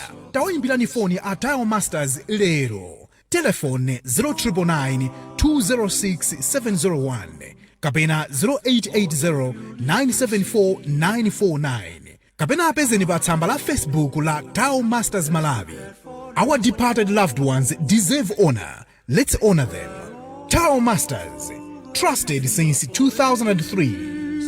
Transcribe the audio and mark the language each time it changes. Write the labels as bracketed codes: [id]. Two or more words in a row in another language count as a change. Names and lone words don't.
[ny] Tawayimbirani foni a Tile Masters lero. Telefone 0999 206 701 kapena 0880 974 949. Kapena apezeni pa tsamba la Facebook la Tile Masters Malawi. [en] Our departed loved ones deserve honor. Let's honor them. Tile Masters, trusted since 2003.